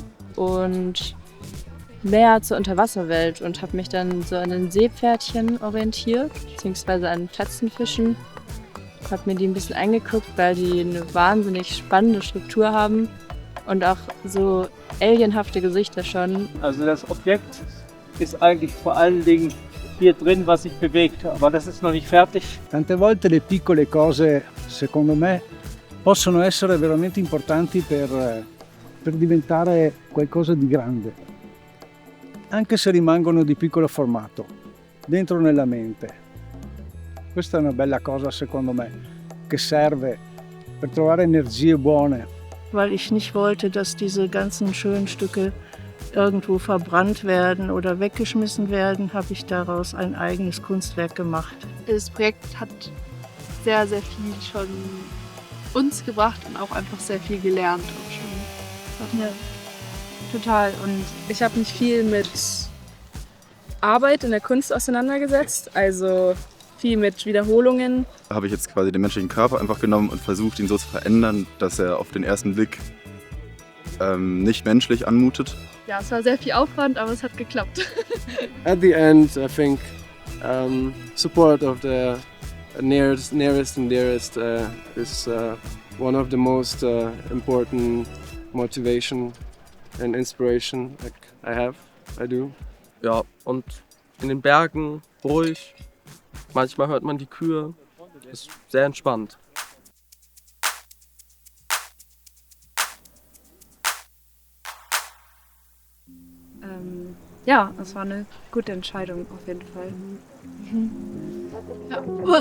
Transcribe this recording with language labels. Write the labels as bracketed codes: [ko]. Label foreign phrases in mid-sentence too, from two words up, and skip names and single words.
[de] Und mehr zur Unterwasserwelt und habe mich dann so an den Seepferdchen orientiert, beziehungsweise an Plätzenfischen. Habe mir die ein bisschen angeguckt, weil die eine wahnsinnig spannende Struktur haben und auch so alienhafte Gesichter schon. Also das Objekt ist eigentlich vor allen Dingen hier drin, was sich bewegt, aber das ist noch nicht fertig. [it] Tante volte le piccole cose, secondo me, possono essere veramente importanti per diventare qualcosa di grande, anche se rimangono di piccolo formato, dentro nella mente. Questa è una bella cosa, secondo me, che serve per trovare energie buone [de] weil ich nicht wollte, dass diese ganzen schönen Stücke irgendwo verbrannt werden oder weggeschmissen werden, habe ich daraus ein eigenes Kunstwerk gemacht. Das Projekt hat sehr, sehr viel schon uns gebracht und auch einfach sehr viel gelernt. Auch schon. Ja, total. Und ich habe mich viel mit Arbeit in der Kunst auseinandergesetzt, also viel mit Wiederholungen. Da habe ich jetzt quasi den menschlichen Körper einfach genommen und versucht, ihn so zu verändern, dass er auf den ersten Blick nicht menschlich anmutet. Ja, es war sehr viel Aufwand, aber es hat geklappt. [en] At the end, I think support of the nearest and dearest is one of the most important motivation and inspiration I do. [de] Ja, und in den Bergen ruhig. Manchmal hört man die Kühe. Ist sehr entspannt. Ja, es war eine gute Entscheidung auf jeden Fall.